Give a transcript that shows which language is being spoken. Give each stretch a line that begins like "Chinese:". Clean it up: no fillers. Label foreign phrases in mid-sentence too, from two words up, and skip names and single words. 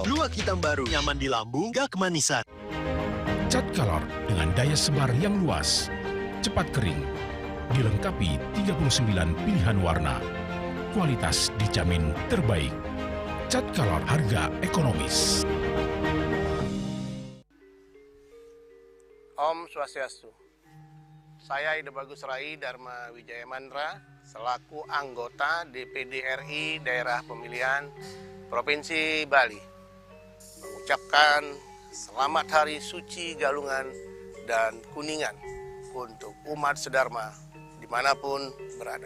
Indonesian: Luwak hitam baru, nyaman di lambung, gak kemanisan. Cat Color dengan daya sebar yang luas, cepat kering, dilengkapi 39 pilihan warna, kualitas dijamin terbaik. Cat Color, harga ekonomis.
Balinese: Om Swastiastu.
Indonesian: Saya Ida Bagus Rai Dharma Wijaya Mandra, selaku anggota DPD RI Daerah Pemilihan Provinsi Bali, mengucapkan Selamat Hari Suci Galungan dan Kuningan untuk umat sedharma dimanapun berada.